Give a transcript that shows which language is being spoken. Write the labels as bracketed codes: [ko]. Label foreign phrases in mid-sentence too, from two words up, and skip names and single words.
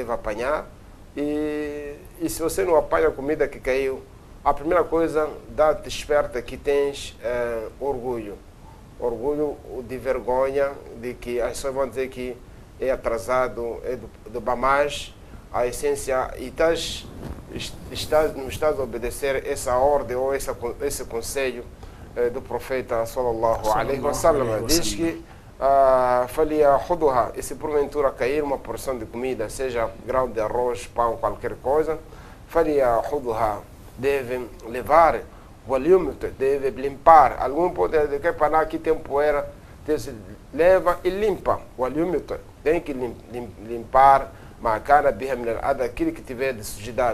[pt] E se você não apanha a comida que caiu, a primeira coisa desperta que tens orgulho de vergonha, de que as pessoas vão dizer que é atrasado, é do Bamas, a essência, e não estás a obedecer essa ordem ou esse conselho do profeta [ar] صلى الله عليه وسلم. [pt] Diz que [ar] فليأخذها, [pt] e se porventura cair uma porção de comida, seja grão de arroz, pão, qualquer coisa, [ar] فليأخذها, [pt] deve levar, deve limpar. Algum pode dizer que aqui tem poeira, leva e limpa, tem que limpar, aquilo que tiver de sujidade.